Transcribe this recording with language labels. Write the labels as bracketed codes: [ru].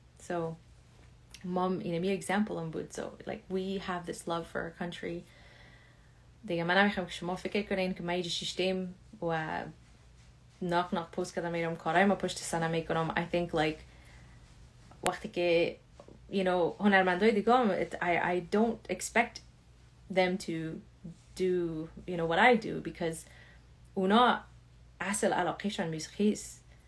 [en] So mom می example هم بود. So like we have this love for our country. [fa] دیگه من نمیخوام که شما فکر کنین که ما ایجا شیشتیم و ناق پوست کردم میرم کارهای ما پشت سنه میکنم. [en] I think like [fa] وقتی که هنرمندای دیگه [en] I don't expect them to do what I do because [fa] اونا اصل علاقهشان موسیقی است.